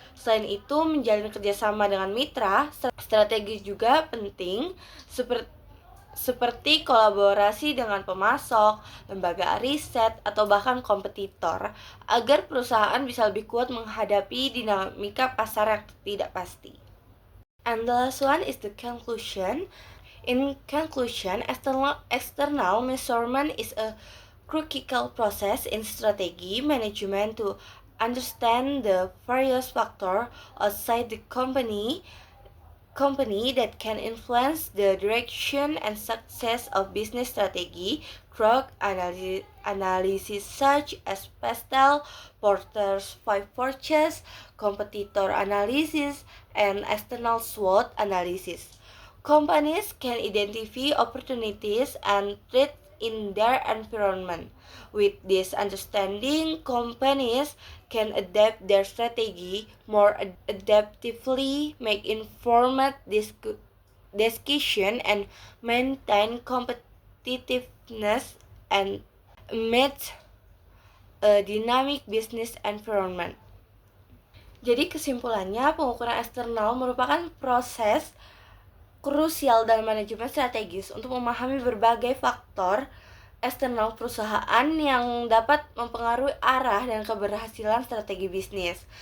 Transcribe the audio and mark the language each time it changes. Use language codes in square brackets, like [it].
[id] Selain itu, menjalin kerjasama dengan mitra, strategi juga penting, seperti kolaborasi dengan pemasok, lembaga riset, atau bahkan kompetitor, agar perusahaan bisa lebih kuat menghadapi dinamika pasar yang tidak pasti. [en] And the last one is the conclusion. In conclusion, external measurement is a critical process in strategy management to understand the various factors outside the company that can influence the direction and success of business strategy through analysis such as Pastel, Porter's 5 Forces, competitor analysis, and external SWOT analysis. Companies can identify opportunities and threats in their environment. With this understanding, companies can adapt their strategy more adaptively, make informed decisions, and maintain competitiveness and amid a dynamic business environment. [id] Jadi kesimpulannya, pengukuran eksternal merupakan proses krusial dalam manajemen strategis untuk memahami berbagai faktor eksternal perusahaan yang dapat mempengaruhi arah dan keberhasilan strategi bisnis.